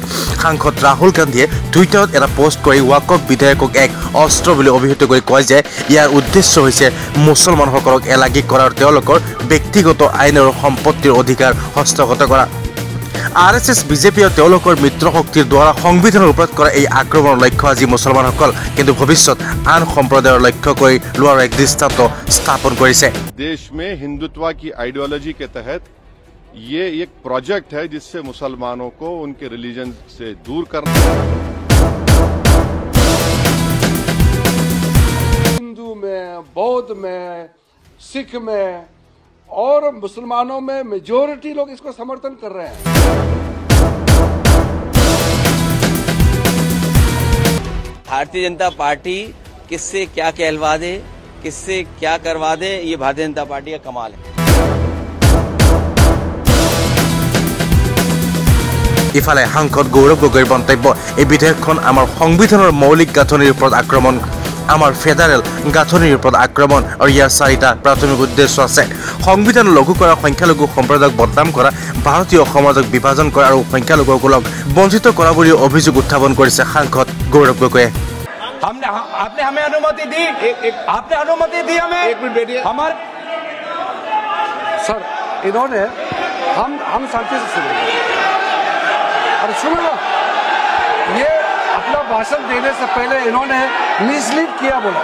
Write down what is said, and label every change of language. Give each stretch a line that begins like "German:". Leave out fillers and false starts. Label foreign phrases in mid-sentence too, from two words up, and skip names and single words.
Assamese: সাংসদ ৰাহুল গান্ধীয়ে টুইটাৰত এটা পোষ্ট কৰি ৱাকফ বিধেয়কক এক অস্ত্ৰ বুলি অভিহিত কৰি কয় যে ইয়াৰ উদ্দেশ্য হৈছে মুছলমানসকলক এলাগী কৰা আৰু তেওঁলোকৰ ব্যক্তিগত আইন আৰু সম্পত্তিৰ অধিকাৰ হস্তগত কৰা। RSS বিজেপি আৰু তেওঁলোকৰ মিত্ৰশক্তিৰ দ্বাৰা সংবিধানৰ ওপৰত কৰা এই আক্ৰমণৰ লক্ষ্য আজি মুছলমানসকল, কিন্তু ভৱিষ্যত আন সম্প্ৰদায়ৰ লক্ষ্য কৰি লোৱাৰ এক দৃষ্টান্ত স্থাপন কৰিছে।
Hindi: देश में हिंदुत्व की आइडियोलॉजी के तहत ये एक प्रोजेक्ट है जिससे मुसलमानों को उनके रिलीजन से दूर करना। हिंदू में, बौद्ध में, सिख में और मुसलमानों में मेजॉरिटी लोग इसको समर्थन कर रहे हैं। भारतीय जनता पार्टी किससे क्या कहलवा दे, किससे क्या करवा दे, ये भारतीय जनता पार्टी का कमाल है।
Assamese: ইফালে সাংসদ গৌৰৱ গগৈৰ মন্তব্য, এই বিধেয়কখন আমাৰ সংবিধানৰ মৌলিক গাঁথনিৰ ওপৰত আক্ৰমণ, আমাৰ ফেডাৰেল গাঁথনিৰ ওপৰত আক্ৰমণ আৰু ইয়াৰ 4টা প্ৰাথমিক উদ্দেশ্য আছে। সংবিধান লঘু কৰা, সংখ্যালঘু সম্প্ৰদায়ক বদনাম কৰা, ভাৰতীয় সমাজক বিভাজন কৰা আৰু সংখ্যালঘুসকলক বঞ্চিত কৰা বুলি অভিযোগ উত্থাপন কৰিছে সাংসদ গৌৰৱ গগৈয়ে।
Hindi: आपने हमें अनुमति दी, आपने अनुमति दी हमें। एक मिनट बैठिए। हमारे सर इन्होंने हम शांति से सुनेंगे। अरे सुनो ना, ये अपना भाषण देने से पहले इन्होंने मिसलीड किया बोला।